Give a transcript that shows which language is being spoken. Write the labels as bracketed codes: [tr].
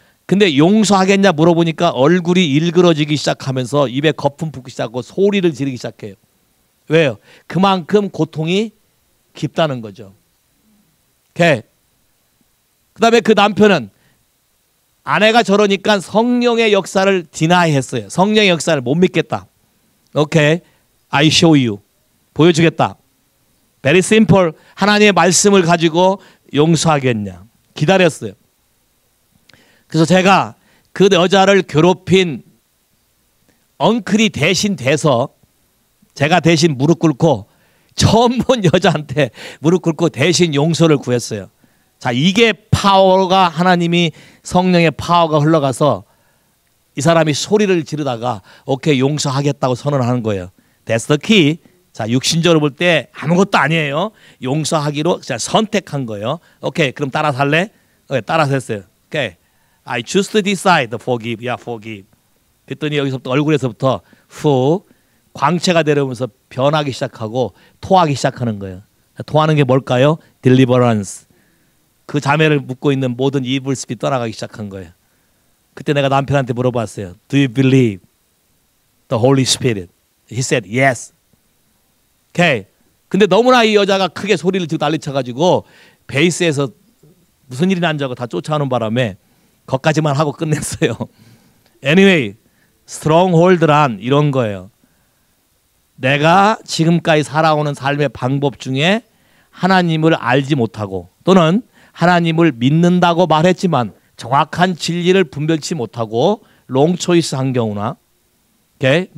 [ko] 근데 용서하겠냐 물어보니까 얼굴이 일그러지기 시작하면서 입에 거품 붙기 시작하고 소리를 지르기 시작해요. 왜요? 그만큼 고통이 깊다는 거죠. 그 다음에 그 남편은 아내가 저러니까 성령의 역사를 디나이했어요. 성령의 역사를 못 믿겠다. [en] 오케이, I show you. [ko] 보여주겠다. [en] Very simple. [ko] 하나님의 말씀을 가지고 용서하겠냐. 기다렸어요. 그래서 제가 그 여자를 괴롭힌 엉클이 대신 돼서 제가 대신 무릎 꿇고 처음 본 여자한테 무릎 꿇고 대신 용서를 구했어요. 자, 이게 파워가 하나님이 성령의 파워가 흘러가서 이 사람이 소리를 지르다가 오케이 용서하겠다고 선언하는 거예요. [en] That's the key. [ko] 자, 육신적으로 볼 때 아무것도 아니에요. 용서하기로 그냥 선택한 거예요. 오케이, 그럼 따라서 할래? 오케이, 따라서 했어요. [en] 오케이, I choose to decide to forgive. 야, forgive. [ko] 그랬더니 여기서부터 얼굴에서부터 후 광채가 내려오면서 변하기 시작하고 토하기 시작하는 거예요. 토하는 게 뭘까요? Deliverance. 그 자매를 묶고 있는 모든 evil spirit 떠나가기 시작한 거예요. 그때 내가 남편한테 물어봤어요. [en] Do you believe the Holy Spirit? He said yes. [ko] 오케이. 근데 너무나 이 여자가 크게 소리를 지르고 난리쳐가지고 베이스에서 무슨 일이 난지 알고 다 쫓아오는 바람에 거기까지만 하고 끝냈어요. Anyway, stronghold란 이런 거예요. 내가 지금까지 살아오는 삶의 방법 중에 하나님을 알지 못하고 또는 하나님을 믿는다고 말했지만 정확한 진리를 분별치 못하고 롱 초이스 한 경우나 okay?